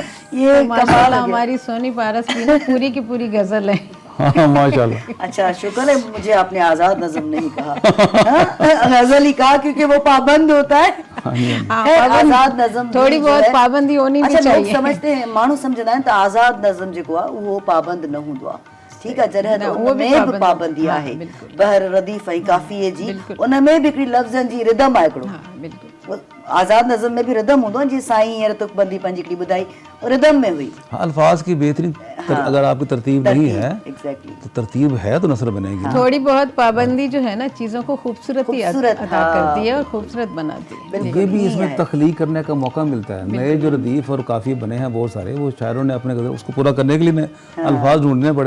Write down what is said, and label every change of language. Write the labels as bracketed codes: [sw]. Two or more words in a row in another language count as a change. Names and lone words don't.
[ur] یہ کمال माशाल्लाह ہو گیا. ہماری سونی پارس کی نا پوری کی پوری غزل ہے. ہاں ماشاءاللہ. اچھا شکر ہے مجھے آپ نے آزاد نظم نہیں کہا، ہاں، غزل ہی کہا، کیونکہ وہ پابند ہوتا ہے. हाँ, है, पाबंद- آزاد نظم थोड़ी जो बहुत है- پابندی ہونی بھی اچھا، لوگ चाहिए। سمجھتے ہیں, [sd] माण्हू सम्झंदा आहिनि त आज़ाद नज़म जेको आहे उहो पाबंद न हूंदो आहे। ठीकु आहे, जॾहिं त न, उन उहो बि में बि पाबंदी- पाबंदी हाँ, आहे। बिल्कुल। बहर रदीफ़ ऐं काफ़िए जी, बिल्कुल। उन में बि हिकिड़ी लफ़्ज़नि जी रिदम आहे हिकिड़ो। हाँ बिल्कुल। [ur] وہ آزاد نظم میں بھی [sd] रिदम हूंदो आहे, जीअं साईं हींअर तुकबंदी पंहिंजी हिकिड़ी ॿुधाई, [ur] وہ ردھم میں ہوئی. ہاں، الفاظ کی بہترین اگر آپ کی ترتیب نہیں ہے एग्जैक्टली। تو ترتیب ہے تو نثر بنے گی نا. تھوڑی بہت پابندی جو ہے نا چیزوں کو خوبصورتی खूबसूरत, ادا کرتی ہے اور خوبصورت بناتی ہے. یہ بھی اس میں تخلیق کرنے کا موقع ملتا ہے۔ نئے جو ردیف اور قافیے بنے ہیں بہت سارے، وہ شاعروں نے اپنے اس کو پورا کرنے کے لیے الفاظ ڈھونڈنے پڑے.